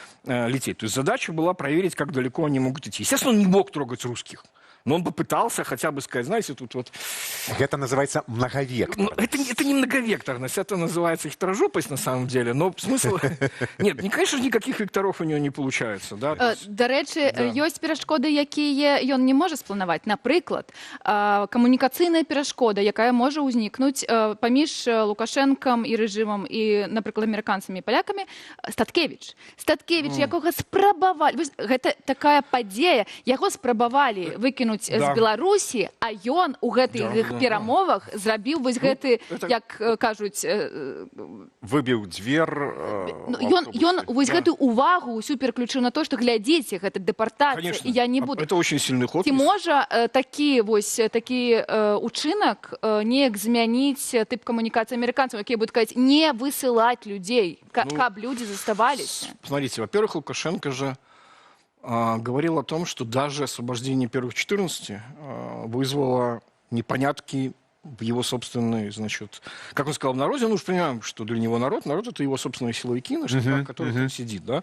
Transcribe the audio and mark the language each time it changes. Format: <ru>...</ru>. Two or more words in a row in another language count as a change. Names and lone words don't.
<ru>То есть задача была проверить, как далеко они могут идти. Естественно, он не мог трогать русских. Но он попытался хотя бы сказать, знаете, тут вот... Это называется многовектор. Это не многовекторность, это называется хитрожопость на самом деле, но смысл... Нет, конечно, никаких векторов у него не получается. Да?</ru> <uk>До речі,</uk> <be>ёсць перашкоды, якія ён не можа спланаваць. Напрыклад, камунікацыйная перашкода, якая можа ўзнікнуць паміж Лукашэнкам і рэжымам і, напрыклад, амерыканцамі і палякамі, Статкевіч, якога спрабавалі... Гэта такая падзея, яго спрабавалі выкінуць з Беларусі, а ён у гэтых перамовах зрабіў вось гэты, як кажуць... Выбіў дзвер... Ён вось гэтую увагу ўсю пераключыў на то, што глядзіце, гэта дэпартацыя, і я не буду...</be> <ru>Это очень сильный ход.</ru> <be>Ці можа такі учынак неяк змяніць тып камунікацыі амерыканцаў, якія будуць казаць, не высылаць людзей, каб людзі заставаліся?</be> <ru>Смотрите, во-первых, Лукашенко же говорил о том, что даже освобождение первых 14 вызвало непонятки в его собственной, значит, как он сказал, в народе, ну уж понимаем, что для него народ это его собственные силовики, на штабах, которых он сидит, да.</ru>